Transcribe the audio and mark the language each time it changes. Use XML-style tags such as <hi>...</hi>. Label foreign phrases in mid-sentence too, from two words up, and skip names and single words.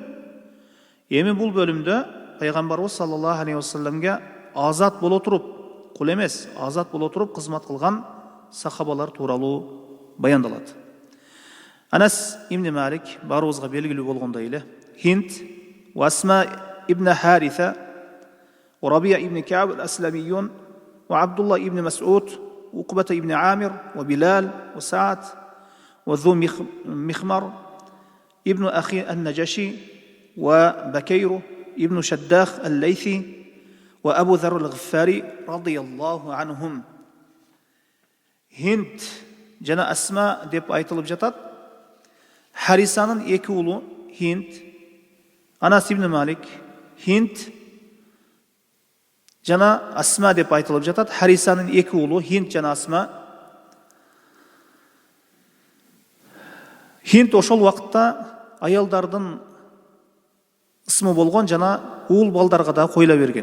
<ky>Эми бул бөлүмдө пайгамбарыбыз</ky> <ar>صلى الله عليه وسلم</ar> <ky>азат боло туруп, кул эмес, азат боло туруп кызмат кылган сахабалар тууралуу баяндалат.</ky> <ar>Анас ибн Малик</ar> <ky>барыбызга белгилүү болгондой эле,</ky> <ar>هند وأسماء ابن حارثة وربيعة بن كعب الأسلميون وعبد الله بن مسعود عقبة بن عامر وبلال وسعد وذو مخمر ابن أخي النجاشي وبكير ابن شداخ الليثي وأبو ذر الغفاري رضي الله عنهم.</ar> <ky>Hind жана Асма деп айтылып жатат. Харисанын эки уулу Hind, Анас ибн Малик, Hind жана Асма деп айтылып жатат. Харисанын эки уулу Hind жана Асма. Hind ошол убакытта аялдардын ысмы болгон, жана уул балдарга да койла берген.</ky>